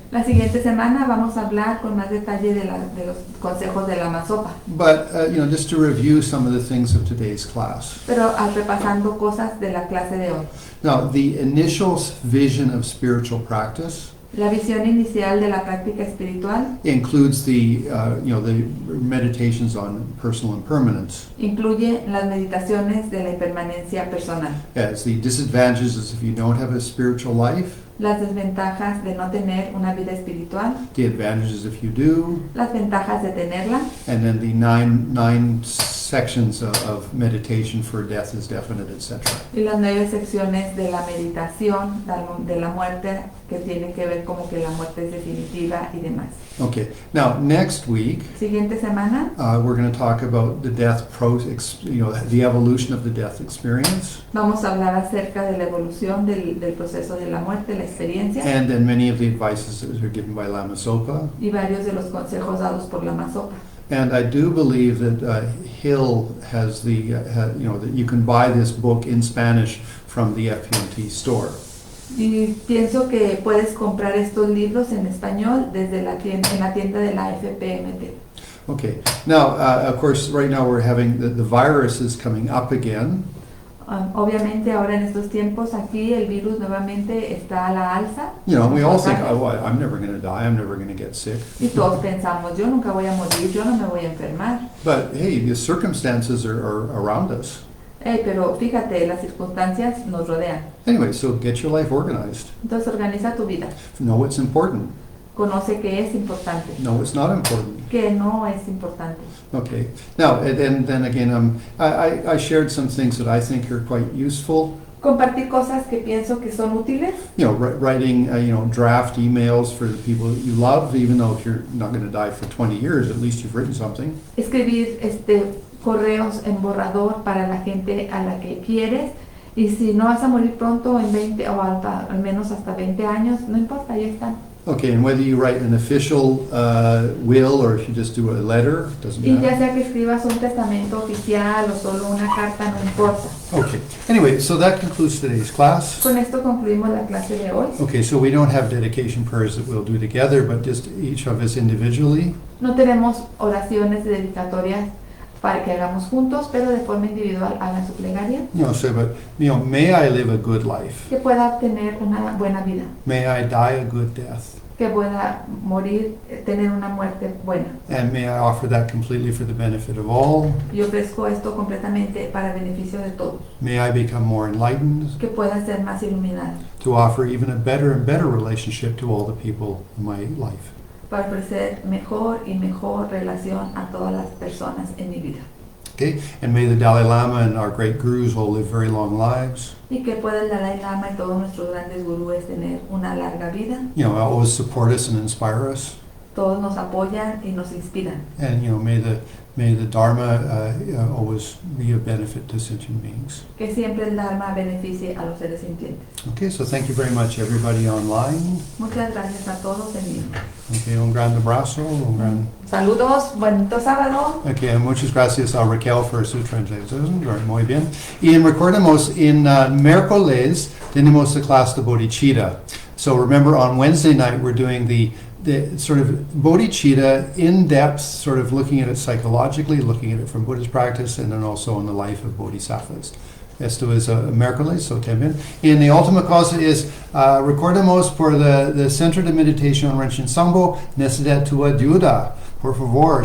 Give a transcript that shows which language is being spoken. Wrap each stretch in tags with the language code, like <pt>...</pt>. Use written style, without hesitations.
<es>La siguiente semana vamos a hablar con más detalle de los consejos de la masopa,</es> <en>But just to review some of the things of today's class.</en> <es>pero repasando cosas de la clase de hoy.</es> <en>Now, the initial vision of spiritual practice</en> <es>La visión inicial de la práctica espiritual</es> <en>includes the meditations on personal impermanence.</en> <es>incluye las meditaciones de la impermanencia personal,</es> <en>As the disadvantages is if you don't have a spiritual life,</en> <es>las desventajas de no tener una vida espiritual,</es> <en>the advantages if you do,</en> <es>las ventajas de tenerla,</es> <en>and then the nine sections of meditation for death is definite, etc.</en> <es>y las 9 secciones de la meditación de la muerte, que tiene que ver como que la muerte es definitiva y demás.</es> <en>Okay, now next week</en> <es>Siguiente semana</es> <en>we're going to talk about the death the evolution of the death experience,</en> <es>vamos a hablar acerca de la evolución del proceso de la muerte, la experiencia,</es> <en>and then many of the advices that are given by Lama Zopa.</en> <es>y varios de los consejos dados por la masopa.</es> <en>And I do believe that Hill has that you can buy this book in Spanish from the FPMT store.</en> <es>Y pienso que puedes comprar estos libros en español desde en la tienda de la FPMT.</es> <en>Okay. Now, of course, right now we're having the virus is coming up again.</en> <es>Obviamente ahora en estos tiempos aquí el virus nuevamente está a la alza.</es> <en>We all think, oh, I'm never going to die. I'm never going to get sick.</en> <es>Y todos pensamos, yo nunca voy a morir, yo no me voy a enfermar.</es> <en>But hey, the circumstances are around us.</en> <es>Pero fíjate, las circunstancias nos rodean.</es> <en>Anyway, so get your life organized.</en> <es>Entonces organiza tu vida.</es> <en>Know what's important.</en> <es>Conoce qué es importante,</es> <en>Know what's not important.</en> <es>qué no es importante.</es> <en>Okay. Now, and then again, I shared some things that I think are quite useful.</en> <es>Compartir cosas que pienso que son útiles.</es> <en>Writing, draft emails for the people that you love, even though if you're not going to die for 20 years, at least you've written something.</en> <es>Escribir correos en borrador para la gente a la que quieres. Y si no vas a morir pronto en 20 o al menos hasta 20 años, no importa, ahí están.</es> <en>Okay, and whether you write an official will or if you just do a letter, doesn't</en> <es>Y ya</es> <en>matter.</en> <es>sea que escribas un testamento oficial o solo una carta, no importa.</es> <en>Okay. Anyway, so that concludes today's class.</en> <es>Con esto concluimos la clase de hoy.</es> <en>Okay, so we don't have dedication prayers that we'll do together, but just each of us individually.</en> <es>No tenemos oraciones dedicatorias para que hagamos juntos, pero de forma individual hagan su plegaria,</es> <en>but, may I live a good life.</en> <es>que pueda tener una buena vida,</es> <en>May I die a good death.</en> <es>que pueda morir, tener una muerte buena.</es> <en>And may I offer that completely for the benefit of all.</en> <es>Y ofrezco esto completamente para beneficio de todos,</es> <en>May I become more enlightened</en> <es>que pueda ser más iluminado,</es> <en>to offer even a better and better relationship to all the people in my life.</en> <es>para ofrecer mejor y mejor relación a todas las personas en mi vida.</es> <en>Okay? And may the Dalai Lama and our great gurus all live very long lives.</en> <es>Y que pueda el Dalai Lama y todos nuestros grandes gurúes tener una larga vida.</es> <en>Always support us and inspire us.</en> <es>Todos nos apoyan y nos inspiran.</es> <en>And may the Dharma always be a benefit to sentient beings.</en> <es>Que siempre el Dharma beneficie a los seres sintientes.</es> <en>Okay, so thank you very much, everybody online.</en> <es>Muchas gracias a todos en línea. Okay, un gran abrazo, un gran... Saludos, bonito sábado. Okay, muchas gracias a Raquel for su translación. Muy bien. Y recordemos, en miércoles tenemos la clase de bodhicitta.</es> <en>So remember, on Wednesday night we're doing the sort of bodhicitta in depth, sort of looking at it psychologically, looking at it from Buddhist practice, and then also in the life of bodhisattvas.</en> <es>Esto es miércoles, so también. Y la última cosa es, recordemos por the Centro de Meditación Rinchen Sangpo, necesita tu ayuda, por favor.</es>